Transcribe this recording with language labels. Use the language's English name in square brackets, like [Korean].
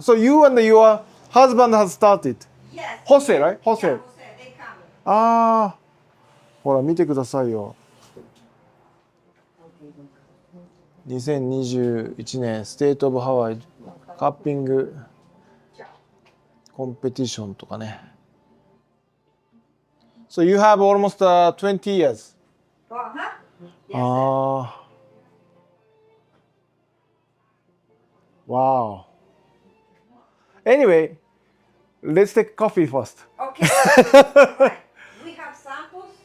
[English] So you and your husband has started. Yes. Jose, right? Yeah, Jose. Jose, they come. [Japanese] ああ、ほら見てくださいよ。 2021年ステートオブハワイカッピングコンペティションとかね。 [English] So you have almost 20 years. Uh-huh. Yes, sir. ああ。 Wow. Anyway, let's take coffee first. Okay. Right. We have samples.